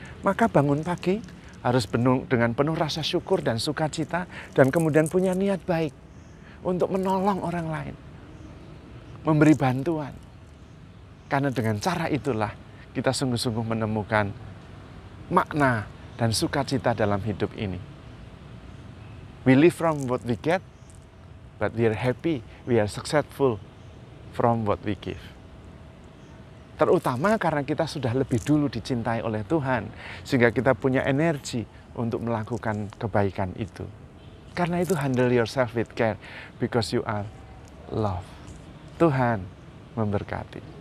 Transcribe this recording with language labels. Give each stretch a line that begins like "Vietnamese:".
Indonesian: Maka bangun pagi harus dengan penuh rasa syukur dan sukacita, dan kemudian punya niat baik untuk menolong orang lain, memberi bantuan. Karena dengan cara itulah kita sungguh-sungguh menemukan makna dan sukacita dalam hidup ini.
English: We live from what we get, but we are happy, we are successful from what we give.
Indonesian: Terutama karena kita sudah lebih dulu dicintai oleh Tuhan, sehingga kita punya energi untuk melakukan kebaikan itu. Karena itu
English: handle yourself with care, because you are loved.
Indonesian: Tuhan memberkati.